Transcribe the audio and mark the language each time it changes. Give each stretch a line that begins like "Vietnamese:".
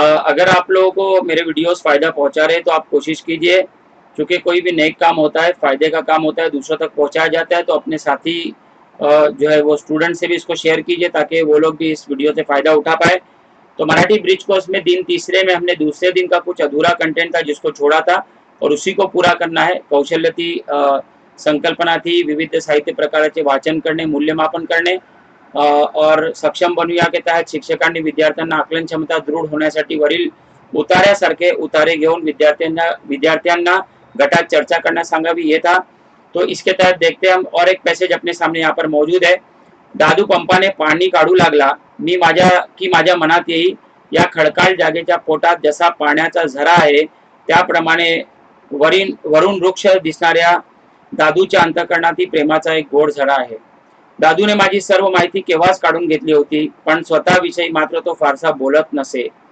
Hindi: अगर आप लोगों को मेरे वीडियोस फ़ायदा पहुंचा रहे हैं तो आप कोशिश कीजिए, क्योंकि कोई भी नेक काम होता है, फ़ायदे का काम होता है, दूसरों तक पहुंचाया जाता है, तो अपने साथी जो है वो स्टूडेंट से भी इसको शेयर कीजिए ताकि वो लोग भी इस वीडियो से फ़ायदा उठा पाए। तो मराठी ब्रिज कोर्स में दिन तीसरे में हमने दूसरे दिन का कुछ अधूरा कंटेंट था जिसको छोड़ा था और उसी को पूरा करना है।
Marathi: कौशल्य थी, संकल्पना थी, विविध साहित्य प्रकाराचे वाचन करणे, मूल्यमापन करणे और सक्षम बनूया के तहत शिक्षकांनी विद्यार्थ्यांना आकलन क्षमता दृढ होण्यासाठी वरील उतार्यासारखे उतारे घेऊन विद्यार्थ्यांना गटात चर्चा करण्यास सांगावी,
Hindi: ये था। तो इसके तहत देखते हैं हम, और एक पैसेज अपने सामने यहाँ पर मौजूद है।
Marathi: दादू पंपाने पाणी काढू लागला, मी माझ्या मनात येई, या खडकाळ जागेच्या पोटात जसा पाण्याचा झरा आहे त्याप्रमाणे वरून वृक्ष दिसणाऱ्या दादूच्या अंतःकरणातील प्रेमाचा एक गोड झरा आहे। दादूने माझी सर्व माहिती केव्हाच काढून घेतली होती, पण स्वतःविषयी मात्र तो फारसा बोलत नसे।